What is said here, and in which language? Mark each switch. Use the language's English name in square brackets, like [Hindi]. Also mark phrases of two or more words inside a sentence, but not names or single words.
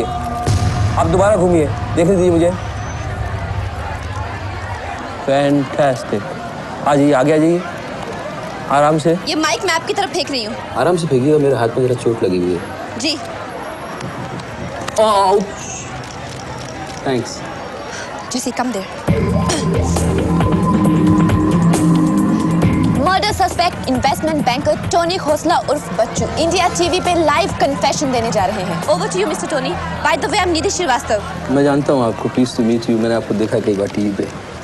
[Hindi] आप दोबारा घूमिए, देखने दीजिए मुझे। फैंटास्टिक। आ जाइए, आगे आ जाइए, आराम से। ये माइक मैं आपकी तरफ फेंक रही हूँ। आराम से फेंकिएगा, मेरे हाथ में जरा चोट लगी हुई है। जी। थैंक्स। [English] Juicy, come there. murder suspect investment banker [Hindi] टोनी खोसला उर्फ बच्चू इंडिया टीवी पे [English] live confession [Hindi] देने जा रहे हैं। [English] Over to you Mister Tony. By the way, I am Nidhi Shrivastav. [Hindi] मैं जानता हूँ आपको, [English] pleased to meet you. [Hindi] मैंने आपको देखा कई बार टीवी पे।